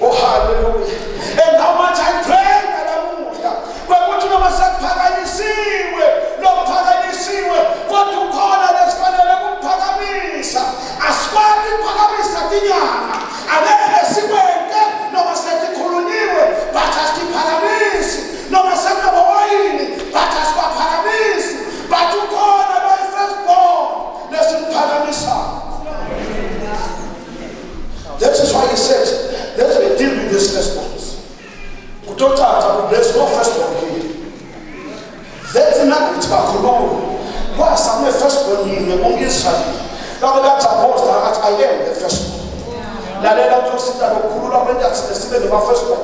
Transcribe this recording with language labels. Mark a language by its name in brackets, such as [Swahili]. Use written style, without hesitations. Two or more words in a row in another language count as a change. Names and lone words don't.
[English] hallelujah. And how much I pray, hallelujah. [Swati] Kwekuthi noma sekuphakanyisiwe, lokuphakanyisiwe, kodwa ukhona lesifanele ukuphakamisa. Asikwati ukuphakamisa tinyanga. Angeke sikwenze noma sesikhulunyiwe, but asiphakamisi. Noma sekunoboyini, but asiphakamisi. But ukhona lo firstborn lesiphakamisa. [English] That is why he said, let me deal with these firstborns. There's no firstborn here. That's not it. Why some firstborn in Israel? Now that's a boast that I am the firstborn. Now let us sit down and pull up and that's the firstborn.